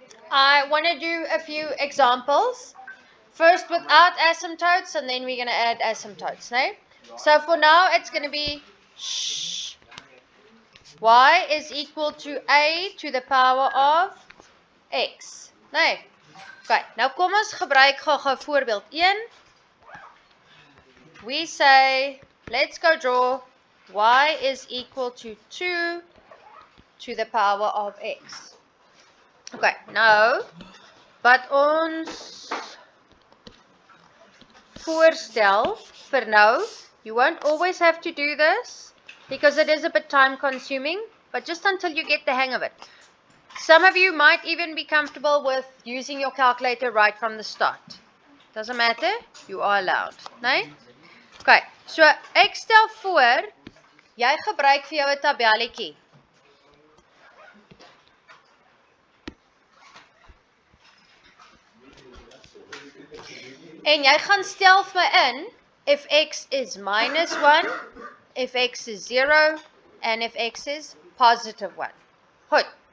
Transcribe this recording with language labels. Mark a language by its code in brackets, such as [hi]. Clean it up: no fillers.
[en] I want to do a few examples. First without asymptotes and then we're going to add asymptotes, né? So for now it's going to be y is equal to a to the power of x, né? [af] Okay, nou kom ons gebruik gou-gou voorbeeld 1. [en] We say, let's go draw y is equal to 2 to the power of x. Okay, nou, wat ons voorstel vir nou, you won't always have to do this because it is a bit time consuming, but just until you get the hang of it. Some of you might even be comfortable with using your calculator right from the start. Doesn't matter, you are allowed, né? [af] Okay, so ek stel voor, jy gebruik vir jou 'n tabelletjie. [en] En jy gaan stel vir my in, if x is minus 1, if x is 0, and if x is positive 1. Goed.